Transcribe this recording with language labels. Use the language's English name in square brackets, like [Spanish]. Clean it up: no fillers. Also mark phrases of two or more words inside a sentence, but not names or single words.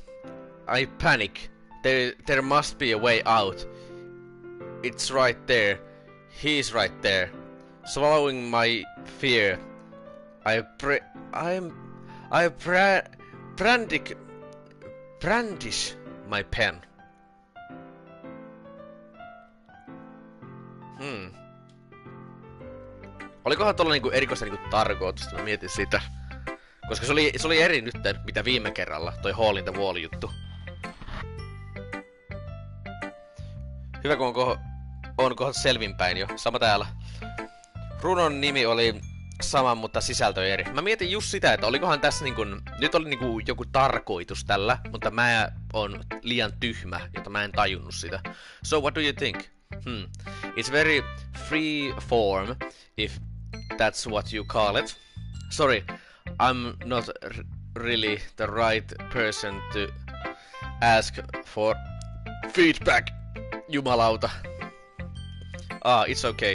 [English] I panic. There must be a way out. It's right there. He's right there. Swallowing my fear, I brandish my pen. [Finnish] Olikohan tuolla niinku erikoista niinku tarkoitusta? Mä mietin sitä. Koska se oli eri nyt, mitä viime kerralla, toi Hole in the Wall juttu. Hyvä kun on kohta selvinpäin jo. Sama täällä. Runon nimi oli sama, mutta sisältö eri. Mä mietin just sitä, että olikohan tässä niinku... Nyt oli niinku joku tarkoitus tällä, mutta mä oon liian tyhmä, jotta mä en tajunnut sitä. [English] So what do you think? It's very free form, if that's what you call it. Sorry, I'm not really the right person to ask for feedback. Jumalauta. It's okay.